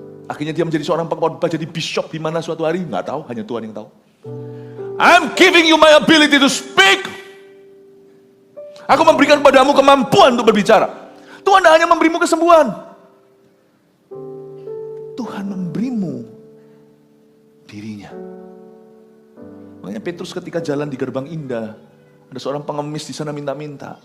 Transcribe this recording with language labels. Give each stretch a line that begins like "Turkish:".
Indonesian: Akhirnya dia menjadi seorang pengkhotbah, jadi bishop di mana suatu hari, nggak tahu, hanya Tuhan yang tahu.
English: I'm giving you my ability to speak.
Indonesian: Aku memberikan padamu kemampuan untuk berbicara. Tuhan tidak hanya memberimu kesembuhan, Tuhan memberimu dirinya. Makanya Petrus ketika jalan di gerbang indah, ada seorang pengemis di sana minta-minta.